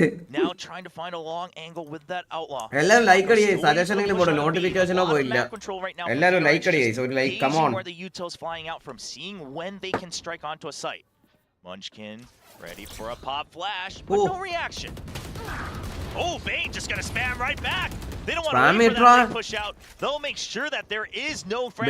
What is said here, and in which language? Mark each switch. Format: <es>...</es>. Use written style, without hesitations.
<en>Now trying to find a long angle with that outlaw.</en> <ml>എല്ലാരും like അടിയേ സജഷനെങ്കിലും പോട്ടെ നോട്ടിഫിക്കേഷനോ പോയില്ല എല്ലാരും like അടിയേ</ml> <en>So like come on where the utils flying out from, seeing when they can strike onto a site. Munchkin ready for a pop flash, but no reaction. Oh, Bane just gonna spam right back. They don't want to wait for that push out. They'll make sure that there is no frags</en>